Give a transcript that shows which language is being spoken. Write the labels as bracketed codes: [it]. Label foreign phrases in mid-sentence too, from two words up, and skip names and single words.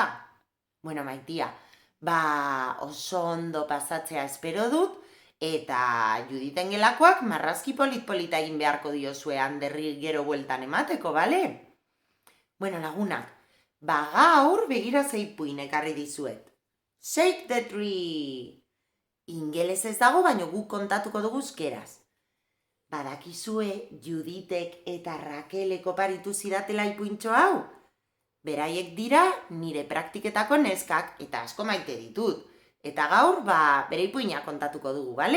[eu] Bueno, maitia, oso ondo pasatzea espero dut, eta Juditen gelakoak marrazki polita egin beharko diozue Anderri gero bueltan emateko, bale? Bueno, lagunak, gaur begira zeipuin ekarri dizuet. [en] Shake the tree! [eu] Ingeles ez dago, baino guk kontatuko dugu euskeraz. Badakizue Juditek eta Rakelek oparitu zidatela ipuintxo hau? Beraiek dira nire praktiketako neskak eta asko maite ditut. Eta gaur, bere ipuina kontatuko dugu, bale?